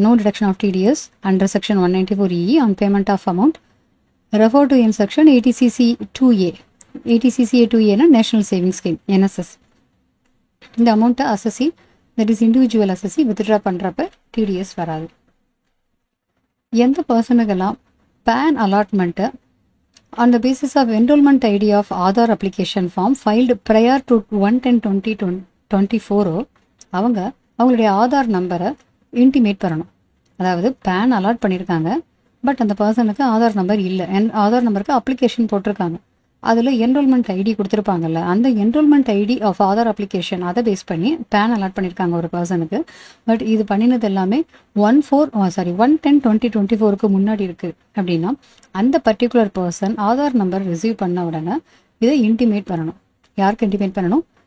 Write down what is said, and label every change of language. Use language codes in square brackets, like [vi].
[en] No deduction of TDS under section 194E on payment of amount refer to in section 80CC2A. [ta] 80CC2Aனா national saving scheme NSS. இந்த அமௌண்ட்டை அசஸி, that is individual அசஸி withdraw பண்ணுறப்ப TDS வராது. எந்த பர்சனுக்கெல்லாம் pan அலாட்மெண்ட்டை [en] on the basis of enrollment ID of Aadhaar application form filed prior to 1/10/2024 [ta] அவங்களுடைய ஆதார் நம்பரை intimate பண்ணணும். அதாவது pan allot பண்ணியிருக்காங்க, பட் அந்த பர்சனுக்கு ஆதார் நம்பர் இல்லை, ஆதார் நம்பருக்கு அப்ளிகேஷன் போட்டிருக்காங்க, அதில் என்ரோல்மெண்ட் ஐடி கொடுத்துருப்பாங்கல்ல, அந்த enrolment ID of Aadhaar application அதை பேஸ் பண்ணி பேன் அலாட் பண்ணியிருக்காங்க ஒரு பர்சனுக்கு. பட் இது பண்ணினது எல்லாமே 1/10/2024 முன்னாடி இருக்குது அப்படின்னா அந்த particular person Aadhaar number receive பண்ண உடனே இதை இன்டிமேட் பண்ணணும். யாருக்கு இன்டிமேட் பண்ணணும்?